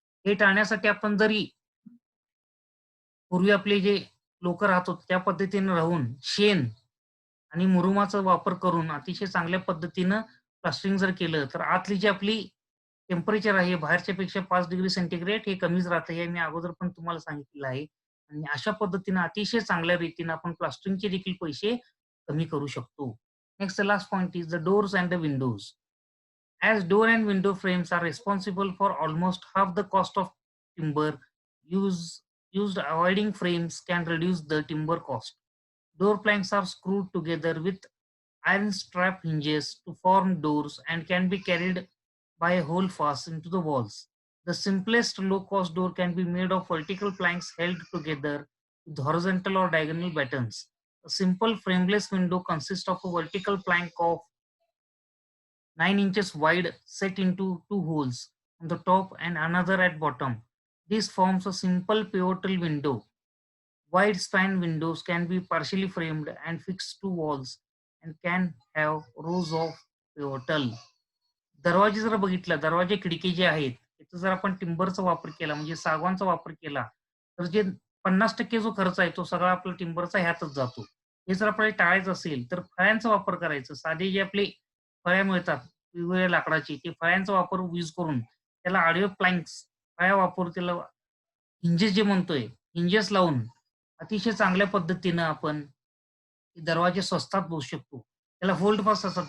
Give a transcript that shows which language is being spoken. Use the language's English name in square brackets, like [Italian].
[Marathi] हे टाळण्यासाठी आपण जरी पूर्वी आपले जे लोकं राहत होते त्या पद्धतीने राहून शेण आणि मुरुमाचा वापर करून अतिशय चांगल्या पद्धतीनं प्लास्टरिंग जर केलं, तर आतली जी आपली टेम्परेचर आहे बाहेरच्यापेक्षा 5 डिग्री सेंटिग्रेड हे कमीच राहतं. हे मी अगोदर पण तुम्हाला सांगितलेलं आहे. आणि अशा पद्धतीनं अतिशय चांगल्या रीतीनं आपण प्लास्टरिंगचे देखील पैसे कमी करू शकतो. [English] Next the last point is the doors and the windows. As door and window frames are responsible for almost half the cost of timber use used, avoiding frames can reduce the timber cost. Door planks are screwed together with iron strap hinges to form doors and can be carried by a hole fast into the walls. The simplest low-cost door can be made of vertical planks held together with horizontal or diagonal battens. A simple frameless window consists of a vertical plank of 9 inches wide set into two holes on the top and another at bottom. This forms a simple pivotal window. Wide span windows can be partially framed and fixed to walls and can have rows of pivotal. [Marathi] दरवाजे जर बघितला, दरवाजे खिडकी जे आहेत, तिथं जर आपण टिम्बरचा वापर केला म्हणजे सागवानचा वापर केला, तर जे 50% जो खर्च आहे तो सगळा आपला टिम्बरचा ह्यातच जातो. हे जर आपल्याला टाळायचं असेल तर फळ्यांचा वापर करायचा. साधे जे आपले फळ्या मिळतात वेगवेगळ्या लाकडाची, ते फळ्यांचा वापर यूज करून त्याला ऑडिओ प्लॅंक्स फळ्या वापरून त्याला हिंजेस जे म्हणतोय, हिंजेस लावून अतिशय चांगल्या पद्धतीनं आपण दरवाजे स्वस्तात बसवू शकतो. त्याला होल्ड फास्ट असतात.